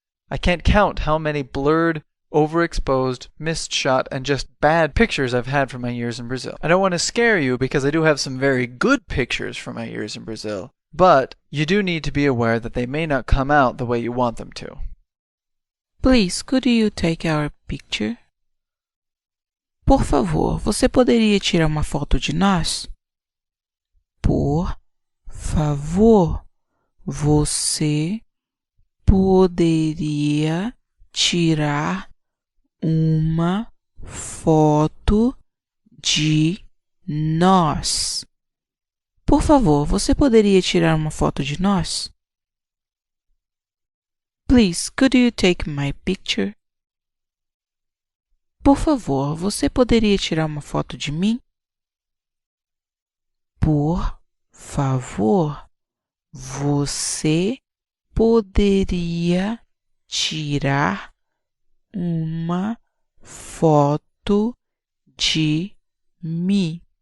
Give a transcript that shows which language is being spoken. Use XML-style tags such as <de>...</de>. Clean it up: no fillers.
<en>I can't count how many blurred, overexposed, missed shot, and just bad pictures I've had from my years in Brazil. I don't want to scare you because I do have some very good pictures from my years in Brazil, but you do need to be aware that they may not come out the way you want them to. Please, could you take our picture?</en> <pt>Por favor, você poderia tirar uma foto de nós? Por favor, você poderia tirar uma foto de nós? Por favor, você poderia tirar uma foto de nós?</pt> <en>Please, could you take my picture?</en> <pt>Por favor, você poderia tirar uma foto de mim? Por favor, você poderia tirar uma foto de mim?</pt>